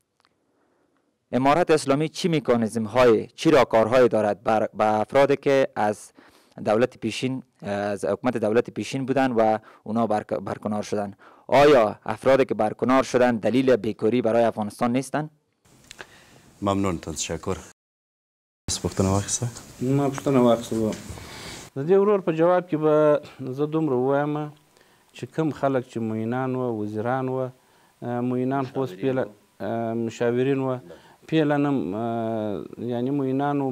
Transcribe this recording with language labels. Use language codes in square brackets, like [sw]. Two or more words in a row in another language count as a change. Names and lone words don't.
[fa] امارت اسلامی چی مکانیزم های چی راهکارهایی دارد به افرادی که از دولت پیشین از حکومت دولت پیشین بودن و اونا برکنار شدن آیا افرادی که برکنار شدن دلیل بیکاری برای افغانستان نیستن؟ ممنون تشکر [ps] پوښتنه واخیسته ما پوښتنه واخیسته د دې ورور په جواب کې به زه دومره ووایم چې کوم خلک چې معینان و وزیران و معینان خو اوس پیله مشاورین و پیله نه یعنی معینان و